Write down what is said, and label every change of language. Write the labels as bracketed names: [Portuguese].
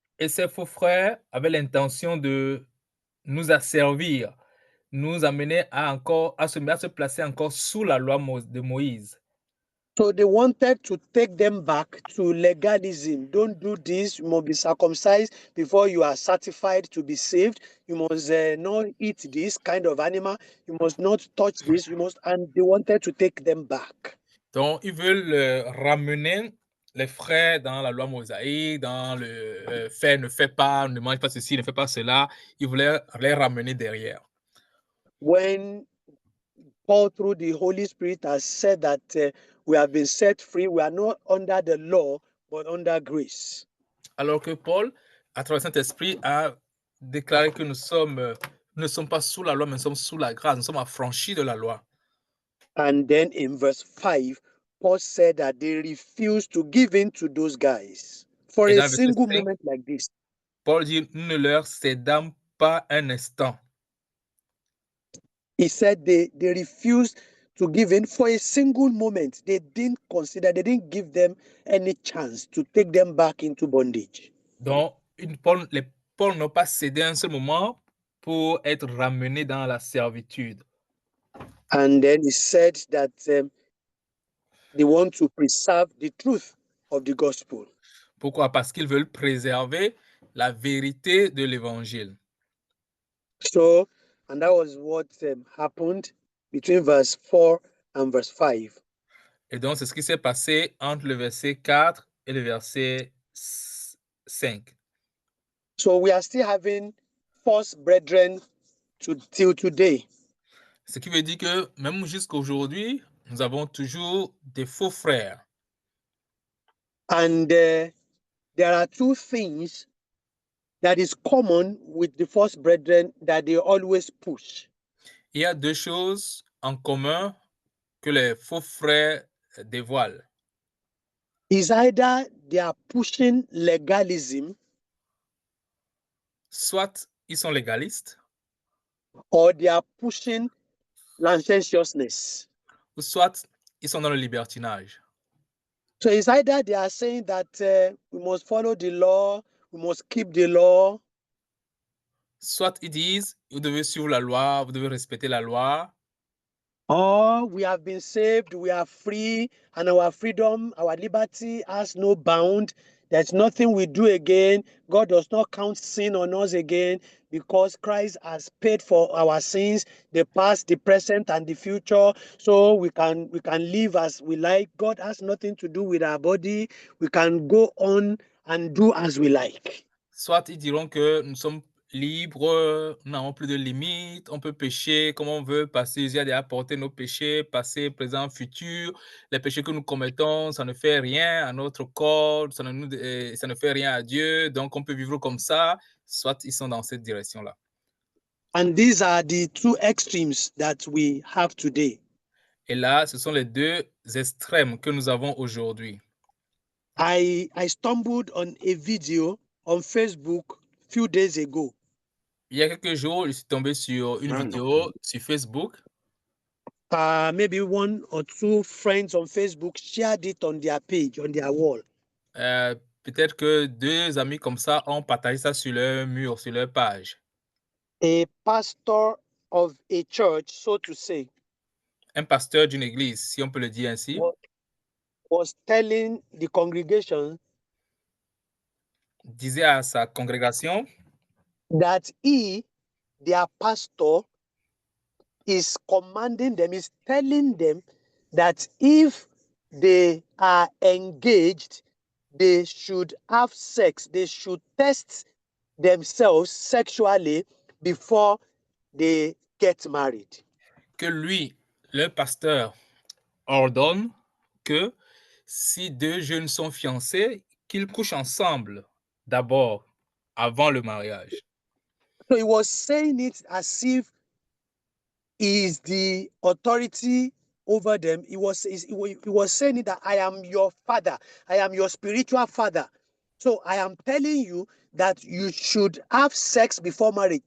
[French] Et ces faux frères avaient l'intention de nous asservir, nous amener à se placer encore sous la loi de Moïse. [English] So they wanted to take them back to legalism. Don't do this. You must be circumcised before you are certified to be saved. You must not eat this kind of animal. You must not touch this. And they wanted to take them back. [French] Donc, ils veulent ramener les frères dans la loi mosaïque, dans le fait, ne fais pas, ne mange pas ceci, ne fais pas cela. Ils voulaient les ramener derrière. [English] When Paul, through the Holy Spirit, has said that we have been set free, we are not under the law, but under grace. [French] Alors que Paul, à travers le Saint-Esprit, a déclaré que nous ne sommes pas sous la loi, mais nous sommes sous la grâce, nous sommes affranchis de la loi. [English] And then in verse 5, Paul said that they refused to give in to those guys for [French] Et [English] a [French] dans le verset [English] single [French] 5, [English] moment like this. [French] Paul dit, nous ne leur cédâmes pas un instant. [English] He said they refused to give in for a single moment. They didn't give them any chance to take them back into bondage. [French] Donc, Paul n'a pas cédé un seul moment pour être ramené dans la servitude. [English] And then he said that they want to preserve the truth of the gospel. [French] Pourquoi? Parce qu'ils veulent préserver la vérité de l'évangile. [English] So, and that was what happened between verse 4 and verse 5. [French] Et donc, c'est ce qui s'est passé entre le verset 4 et le verset 5. [English] So we are still having false brethren till today. [French] Ce qui veut dire que même jusqu'à aujourd'hui, nous avons toujours des faux frères. [English] And there are two things that is common with the false brethren that they always push. [French] Il y a deux choses en commun que les faux frères dévoilent. [English] Is either they are pushing legalism [French] Soit ils sont légalistes, [English] or they are pushing licentiousness. [French] ou soit ils sont dans le libertinage. [English] So it's either they are saying that we must follow the law, we must keep the law, [French] Soit ils disent, vous devez suivre la loi, vous devez respecter la loi, [English] or we have been saved, we are free, and our freedom, our liberty has no bound. There's nothing we do again. God does not count sin on us again because Christ has paid for our sins, the past, the present, and the future. So we can live as we like. God has nothing to do with our body. We can go on and do as we like. [French] soit ils diront que nous sommes libres, nous n'avons plus de limites, on peut pécher comme on veut, parce que Jésus a déjà porté nos péchés, passé, présent, futur. Les péchés que nous commettons, ça ne fait rien à notre corps, ça ne fait rien à Dieu, donc on peut vivre comme ça. Soit ils sont dans cette direction-là. [English] And these are the two extremes that we have today. [French] Et là, ce sont les deux extrêmes que nous avons aujourd'hui. [English] I stumbled on a video on Facebook few days ago. [French] Il y a quelques jours, je suis tombé sur une vidéo sur Facebook. [English] Maybe one or two friends on Facebook shared it on their page, on their wall. [French] Peut-être que deux amis comme ça ont partagé ça sur leur mur, sur leur page. [English] A pastor of a church, so to say, [French] Un pasteur d'une église, si on peut le dire ainsi, [English] was telling the congregation [French] disait à sa congrégation [English] that he, their pastor, is commanding them, is telling them that if they are engaged, they should have sex, they should test themselves sexually before they get married. [French] que lui, le pasteur, ordonne que si deux jeunes sont fiancés, qu'ils couchent ensemble d'abord, avant le mariage. [English] So he was saying it as if he is the authority over them. He was saying it that I am your father, I am your spiritual father. So I am telling you that you should have sex before marriage.